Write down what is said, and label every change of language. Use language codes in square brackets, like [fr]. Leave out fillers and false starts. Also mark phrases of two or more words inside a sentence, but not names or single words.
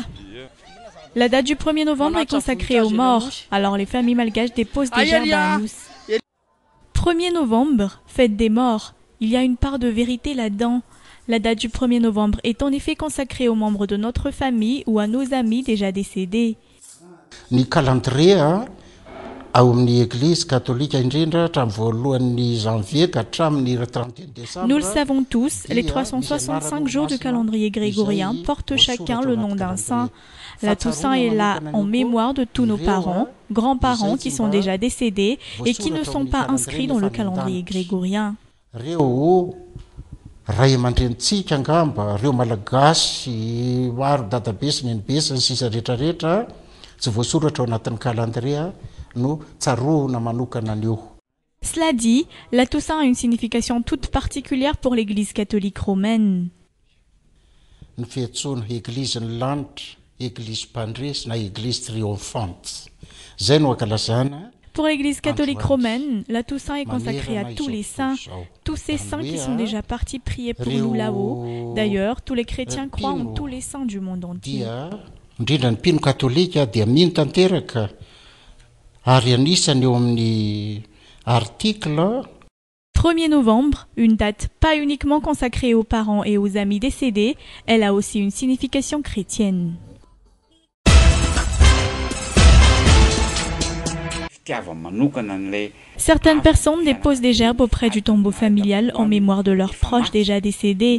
[fr] La date du 1er novembre est consacrée aux morts, alors les familles malgaches déposent des gerbes à Anous. 1er novembre, fête des morts. Il y a une part de vérité là-dedans. La date du 1er novembre est en effet consacrée aux membres de notre famille ou à nos amis déjà décédés. [mg] Ny calendrier ao amin'ny [fr] église catholique [mg] indrindra hatramin'ny voalohan'ny janvier hatramin'ny 31 décembre. [fr] Nous le savons tous, les 365 jours du calendrier grégorien portent chacun le nom d'un saint. La Toussaint est là en mémoire de tous nos parents, grands-parents qui sont déjà décédés et qui ne sont pas inscrits dans le calendrier grégorien. [mg] Reo ray aman-drenitsika angamba, reo malagasy maro dadabe sy nenibe sy ny sisa rehetrarehetra tsy voasoratra ao anatin'ny calendrier no tsaroana manokana an'io. [fr] Cela dit, la Toussaint a une signification toute particulière pour l'Église catholique romaine. [mg] Ny fiantsoana église-ny lanitra, église mpandresy na [fr] église triomphante. [mg] Zay no ankalazana. [fr] Pour l'Église catholique romaine, la Toussaint est consacrée à tous les saints, tous ces saints qui sont déjà partis prier pour nous là-haut. D'ailleurs, tous les chrétiens croient en tous les saints du monde entier. [mg] Indrindra ny mpino katolika dia mino tanteraka ary anisany eo amin'ny article. [fr] 1er novembre, une date pas uniquement consacrée aux parents et aux amis décédés, elle a aussi une signification chrétienne. Certaines personnes déposent des gerbes auprès du tombeau familial en mémoire de leurs proches déjà décédés.